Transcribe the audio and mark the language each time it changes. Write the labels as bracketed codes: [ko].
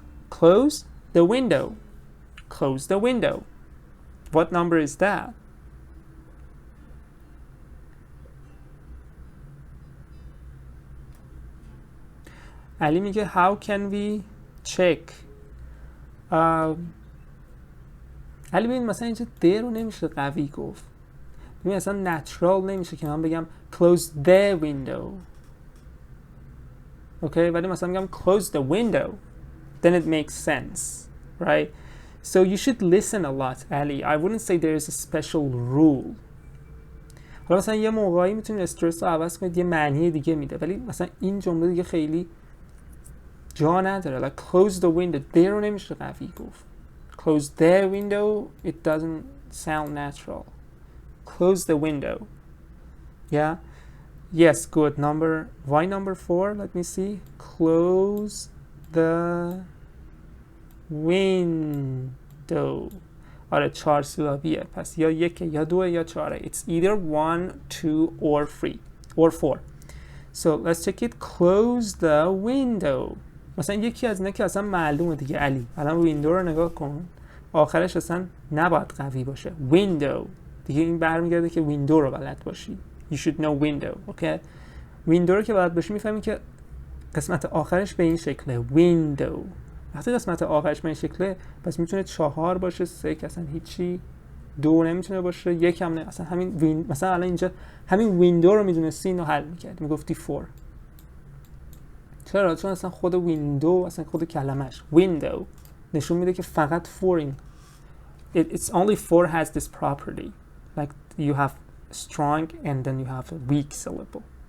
[en] Close the window. Close the window. What number is that? [fa] علی میگه [en] how can we check. [fa] علی ببین مثلا اینجا د رو نمیشه قوی گفت. ببین مثلا natural نمیشه که من بگم [en] close the window. Okay, [fa] ولی مثلا میگم [en] close the window. Then it makes sense, right? So you should listen a lot, Ali. I wouldn't say there is a special rule. [fa] حالا مثلا یه موقعی میتونید استرس رو عوض کنید یه معنی دیگه میده ولی مثلا این جمله دیگه خیلی جا نداره. [en] Like close the window. [fa] د رو نمیشه قوی گفت. [en] Close the window. It doesn't sound natural. Close the window. Yeah. Yes, good. Why number 4? Let me see. Close the window. [fa] آره 4 سیلابیه. پس یا 1 یا 2 یا 4. [en] It's either 1, 2 or 3 or 4. So let's check it. Close the window. [fa] مثلا یکی از اینا که اصلا معلومه دیگه، علی الان ویندو رو نگاه کن، آخرش اصلا نباید قوی باشه. ویندو دیگه این برمیگرده که ویندو رو بلد باشی. [en] You should know window. [fa] اوکی، ویندو رو که بلد باشی میفهمی که قسمت آخرش به این شکله، ویندو. وقتی قسمت آخرش به این شکله پس میتونه 4 باشه، 3 که اصلا هیچی، 2 نمیتونه باشه، 1 هم نه. اصلا همین مثلا الان اینجا همین ویندو رو میدونستی اینو حل میکردی، میگفتی 4. چرا؟ چون اصلا خود ویندو، اصلا خود کلمش ویندو نشون میده که فقط 4 این [en] it's only 4 has this property, like you have strong and then you have a weak syllable.